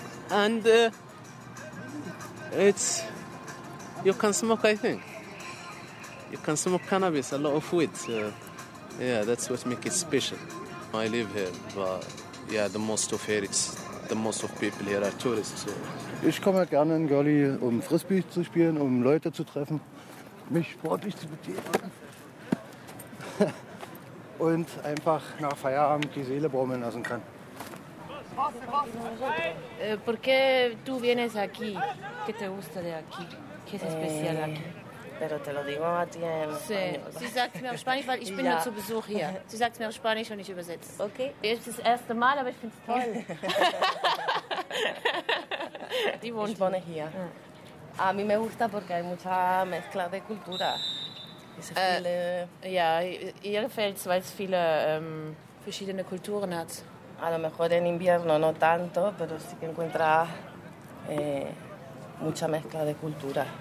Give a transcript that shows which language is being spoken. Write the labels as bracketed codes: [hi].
[en] And it's, you can smoke, I think. You can smoke cannabis, a lot of weed. Yeah, that's what makes it special. I live here, but yeah, the most of people here are tourists. So. [de] Ich komme gerne in Görli, um Frisbee zu spielen, um Leute zu treffen, mich sportlich zu betätigen. Und einfach nach Feierabend die Seele baumeln lassen kann. [es] Por qué tú vienes aquí? ¿Qué te gusta de aquí? ¿Qué es especial aquí? Pero te lo digo a ti en español. [de] Sí, sie sagt mir auf Spanisch, weil ich bin nur zu Besuch hier. Sie sagt mir auf Spanisch und ich übersetze. [en] Okay. [de] Es ist das erste Mal, aber ich finde es toll. Die wohnt hier. Ja. [es] A mí me gusta porque hay mucha mezcla de cultura. [de] Ja, ihr gefällt es, weil es viele verschiedene Kulturen hat. [es] A lo mejor en invierno no tanto, pero sí que encuentra mucha mezcla de cultura.